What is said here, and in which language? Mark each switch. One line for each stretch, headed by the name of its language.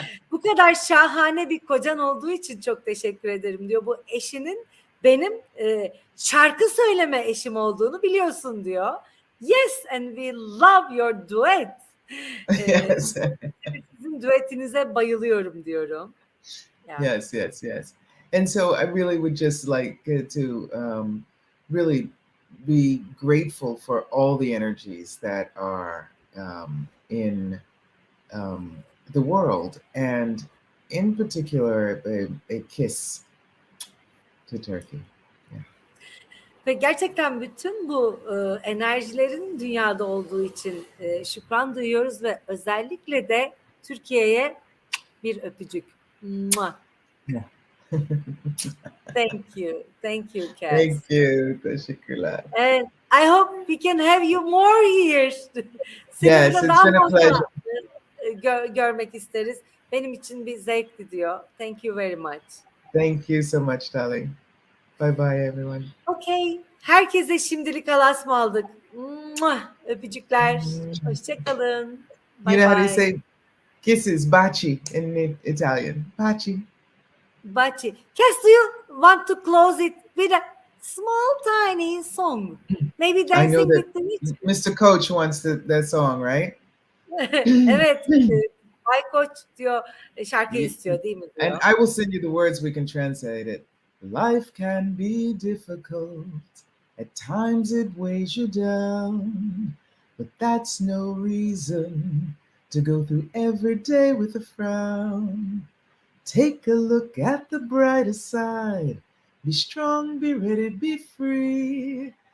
Turkish: Bu kadar şahane bir kocan olduğu için çok teşekkür ederim diyor. Bu eşinin benim şarkı söyleme eşim olduğunu biliyorsun diyor.
English: Yes, and we love your duet. Yes.
Turkish: Sizin duetinize bayılıyorum diyorum.
English: Yeah. Yes. And so I really would just like to really be grateful for all the energies that are in the world, and in particular a kiss to Turkey.
Turkish: Ve gerçekten bütün bu enerjilerin dünyada olduğu için şükran duyuyoruz ve özellikle de Türkiye'ye bir öpücük.
English: Yeah. Thank you, Cass. Thank you,
Turkish: teşekkürler.
English: And I hope we can have you more here. Yes, it's been a pleasure.
Turkish: Görmek isteriz. Benim için bir zevkti diyor.
English: Thank you very much. Thank you so much, darling. Bye bye, everyone. Okay.
Turkish: Herkese şimdilik alasma aldık. Öpücükler. Hoşçakalın.
English: You know how they say kisses, baci in Italian.
Italian: Baci. Baci.
English: Cass, do you want to close it with a small tiny song? Maybe dancing with the witch? Mr. Coach wants that song, right?
Turkish: Evet. Bay Koç diyor, şarkı istiyor değil mi diyor.
English: And I will send you the words, we can translate it. Life can be difficult. At times it weighs you down. But that's no reason to go through every day with a frown. Take a look at the brighter side. Be strong, be ready, be free.